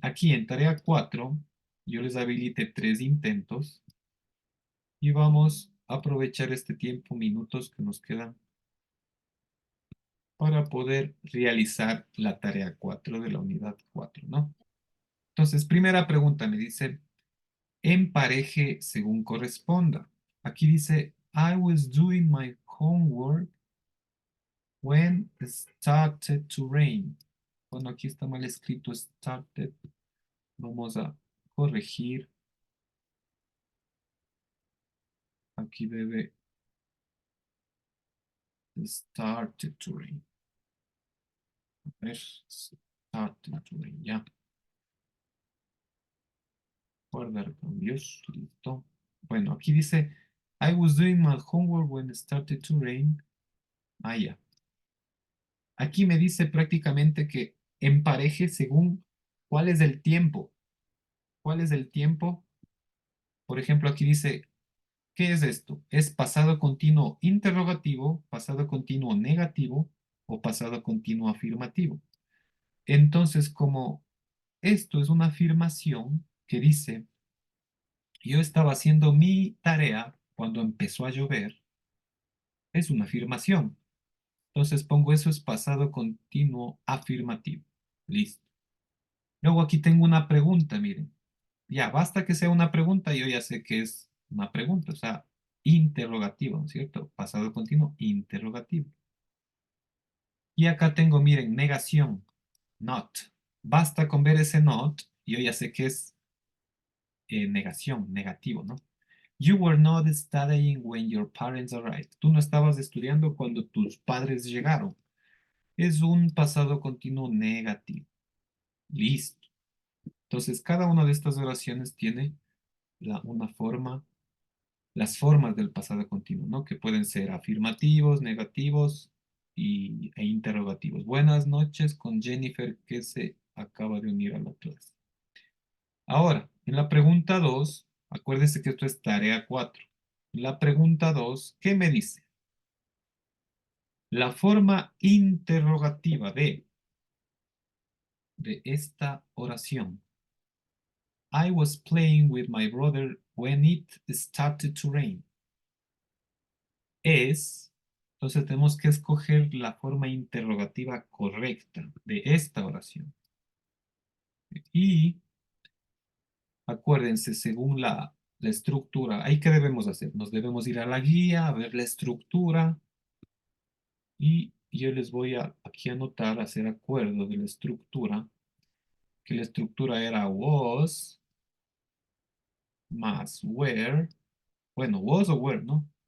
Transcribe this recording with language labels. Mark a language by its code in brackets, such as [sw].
[es] Aquí en tarea 4 yo les habilité 3 intentos y vamos a aprovechar este tiempo, minutos que nos quedan para poder realizar la tarea 4 de la unidad 4, ¿no? Entonces, primera pregunta me dice, empareje según corresponda. Aquí dice, [en] I was doing my homework when it started to rain. [es] Bueno, aquí está mal escrito started. Vamos a corregir. Aquí debe [en] started to rain. [es] A ver, [en] started to rain, [es] ya. Guardar cambios, listo. Bueno, aquí dice, [en] I was doing my homework when it started to rain. [es] Ah, ya. Aquí me dice prácticamente que empareje según cuál es el tiempo. ¿Cuál es el tiempo? Por ejemplo, aquí dice, ¿qué es esto? ¿Es pasado continuo interrogativo, pasado continuo negativo o pasado continuo afirmativo? Entonces, como esto es una afirmación que dice, yo estaba haciendo mi tarea cuando empezó a llover, es una afirmación. Entonces pongo eso es pasado continuo afirmativo. Listo. Luego aquí tengo una pregunta, miren. Ya, basta que sea una pregunta, yo ya sé que es una pregunta. O sea, interrogativo, ¿no es cierto? Pasado continuo interrogativo. Y acá tengo, miren, negación, not. Basta con ver ese not, yo ya sé que es negación, negativo, ¿no? [en] You were not studying when your parents arrived. [es] Tú no estabas estudiando cuando tus padres llegaron. Es un pasado continuo negativo. Listo. Entonces, cada una de estas oraciones tiene una forma, las formas del pasado continuo, ¿no? Que pueden ser afirmativos, negativos e interrogativos. Buenas noches con Jennifer, que se acaba de unir a la clase. Ahora, en la pregunta 2, acuérdense que esto es tarea 4. La pregunta 2, ¿qué me dice? La forma interrogativa de esta oración. [en] I was playing with my brother when it started to rain. [es] Entonces tenemos que escoger la forma interrogativa correcta de esta oración. Y acuérdense, según la estructura, ¿ahí qué debemos hacer? Nos debemos ir a la guía, a ver la estructura, y yo les voy a aquí anotar, hacer acuerdo de la estructura, que la estructura era was más where, bueno, was o were, ¿no?